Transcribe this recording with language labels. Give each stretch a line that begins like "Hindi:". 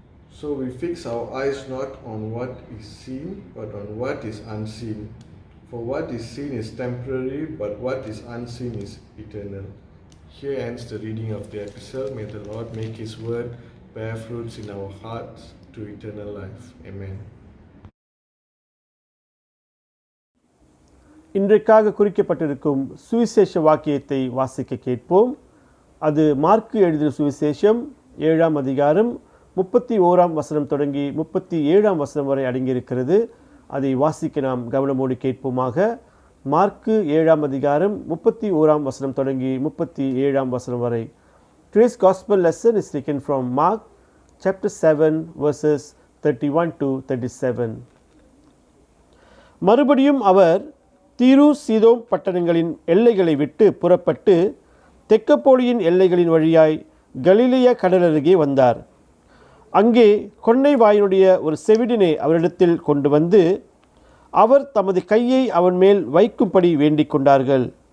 English: So we fix our eyes not on what is seen, but on what is unseen. For what is seen is temporary, but what is unseen is eternal. Here ends the reading of the epistle. May the Lord make His word bear fruits in our hearts to eternal life. Amen.
Tamil: இன்றைக்காக குறிக்கப்பட்டிருக்கும் சுவிசேஷ வாக்கியத்தை வாசிக்க கேட்போம். அது mark எழுதிய சுவிசேஷம் 7ஆம் அதிகாரம் 31ஆம் வசனம் தொடங்கி 37ஆம் வசனம் வரை அடங்கியிருக்கிறது. அதை வாசிக்க நாம் கவனமோடு கேட்போமாக. மார்க்கு 7ஆம் அதிகாரம் 31ஆம் வசனம் தொடங்கி 37ஆம் வசனம் வரை.
English: Today's gospel lesson is taken from Mark chapter 7 verses 31 to 37.
Tamil: மறுபடியும் அவர் தீரு சீதோம் பட்டணங்களின் எல்லைகளை விட்டு புறப்பட்டு தெக்கப்போலியின் எல்லைகளின் வழியாய் கலிலேய கடலருகே வந்தார். அங்கே கொன்னை வாயினுடைய ஒரு செவிடனை அவரிடத்தில் கொண்டு வந்து அவர் தமது கையை அவன் மேல் வைக்கும்படி வேண்டிக் கொண்டார்கள்.